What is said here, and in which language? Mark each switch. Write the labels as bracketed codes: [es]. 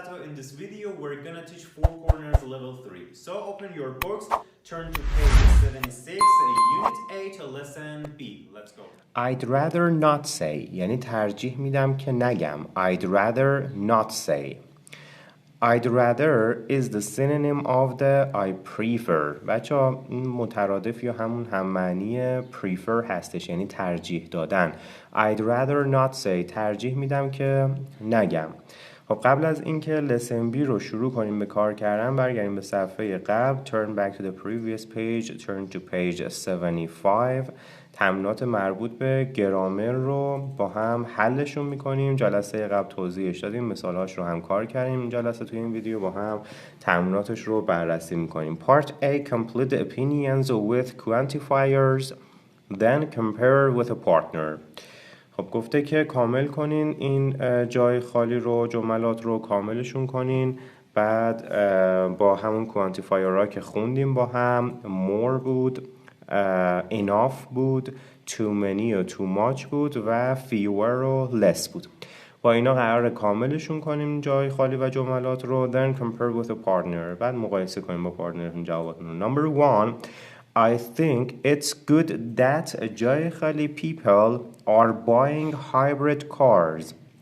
[en] In this video we're gonna teach Four Corners level 3. So open your books, turn to page 76, unit A to lesson B. Let's go. I'd rather not say [fa] یعنی ترجیح میدم که نگم. [en] I'd rather not say. I'd rather is the synonym of the I prefer. [fa] بچه ها این مترادف یا همون هم معنی prefer هستش، یعنی ترجیح دادن. [en] I'd rather not say [fa] ترجیح میدم که نگم. خب قبل از اینکه lesson B رو شروع کنیم به کار کردن برگردیم به صفحه قبل. [en] Turn back to the previous page. Turn to page 75. [fa] تمرینات مربوط به گرامر رو با هم حلشون میکنیم. جلسه قبل توضیحش دادیم، مثالهاش رو هم کار کردیم. این جلسه توی این ویدیو با هم تمریناتش رو بررسی میکنیم. [en] Part A. Complete the opinions with quantifiers. Then compare with a partner. [fa] خب گفته که کامل کنین این جای خالی رو، جملات رو کاملشون کنین. بعد با همون کوانتیفایرها که خوندیم با هم more بود، enough بود، too many و too much بود و fewer و less بود. با اینا قرار کاملشون کنیم جای خالی و جملات رو. [en] Then compare with a partner. [fa] بعد مقایسه کنیم با پارتنرتون جواباتون رو. [en] Number 1. I think it's good that [fa] جای خالی [en] people are buying hybrid cars.